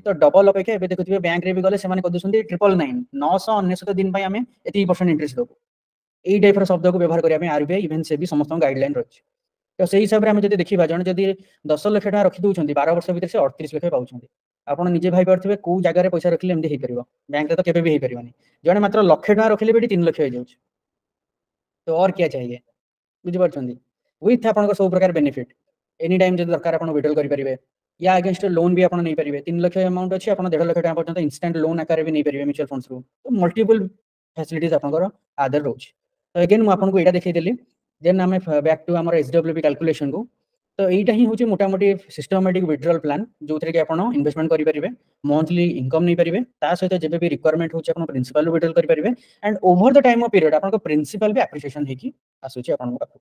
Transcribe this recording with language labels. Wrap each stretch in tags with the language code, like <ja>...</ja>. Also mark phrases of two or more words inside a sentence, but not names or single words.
<or>ତ ଡବଲ ଅପେକ୍ଷା ଏବେ ଦେଖୁଥିବେ ବ୍ୟାଙ୍କରେ ବି ଗଲେ ସେମାନେ କହିଦଉଛନ୍ତି 999 999 ଦିନ ପାଇଁ ଆମେ ଏତିକି % ଇଣ୍ଟରେଷ୍ଟ ଦେବୁ, ଏଇ ଟାଇପର ଶବ୍ଦକୁ ବ୍ୟବହାର କରିବା ପାଇଁ ଆରବିଆଇ ଇଭେନ୍ ସେ ବି ସମସ୍ତଙ୍କ ଗାଇଡଲାଇନ ରହିଛି। ତ ସେଇ ହିସାବରେ ଆମେ ଯଦି ଦେଖିବା, ଜଣେ ଯଦି 10 ଲକ୍ଷ ଟଙ୍କା ରଖି ଦଉଛନ୍ତି 12 ବର୍ଷ ଭିତରେ ସେ 38 ଲକ୍ଷ ପାଉଛନ୍ତି। ଆପଣ ନିଜେ ଭାବି ପାରୁଥିବେ କୋଉ ଜାଗାରେ ପଇସା ରଖିଲେ ଏମିତି ହେଇପାରିବ, ବ୍ୟାଙ୍କରେ ତ କେବେ ବି ହେଇପାରିବନି। ଜଣେ ମାତ୍ର ଲକ୍ଷେ ଟଙ୍କା ରଖିଲେ ବି 3 ଲକ୍ଷ ହେଇଯାଉଛି, ତ</or> <hi>और क्या चाहिए,</hi> <or>ବୁଝିପାରୁଛନ୍ତି? ୱିଥ୍ ଆପଣଙ୍କ ସବୁ ପ୍ରକାର ବେନିଫିଟ୍,</or> <en>any time</en> <or>ଯଦି ଦରକାର ଆପଣ ୱିଡ୍ରଲ୍ କରିପାରିବେ,</or> <hi>या</hi> <en>against loan</en> <hi>भी</hi> <or>ଆପଣ ନେଇପାରିବେ। 3 ଲକ୍ଷ ଆମାଉଣ୍ଟ ଅଛି, ଆପଣ 1.5 ଲକ୍ଷ ଟଙ୍କା ପର୍ଯ୍ୟନ୍ତ</or> <en>instant loan</en> <or>ଆକାରରେ ବି ନେଇପାରିବେ</or> <en>mutual fundsରୁ।</en> <or>ତ</or> <en>multiple facilities</en> <or>ଆପଣଙ୍କର ଆଦର ରହୁଛି। ତ ଏଗେନ୍ ମୁଁ ଆପଣଙ୍କୁ ଏଇଟା ଦେଖେଇଦେଲି। ଦେନ୍ ଆମେ</or> <en>back to</en> <or>ଆମର</or> <en>SWP calculationକୁ।</en> <or>ତ ଏଇଟା ହିଁ ହେଉଛି ମୋଟାମୋଟି</or> <en>systematic withdrawal plan,</en> <or>ଯୋଉଥିରେ କି ଆପଣ ଇନଭେଷ୍ଟମେଣ୍ଟ କରିପାରିବେ,</or> <en>monthly income</en> <or>ନେଇପାରିବେ, ତା ସହିତ ଯେବେ ବି ରିକ୍ୱାରମେଣ୍ଟ ହେଉଛି ଆପଣ</or> <en>principal withdrawal</en> <or>କରିପାରିବେ,</or> <en>and over the time of period</en> <or>ଆପଣଙ୍କ ପ୍ରିନ୍ସିପାଲ ବି ଆପ୍ରିସିଏସନ୍ ହେଇକି ଆସୁଛି ଆପଣଙ୍କ ପାଖକୁ।</or>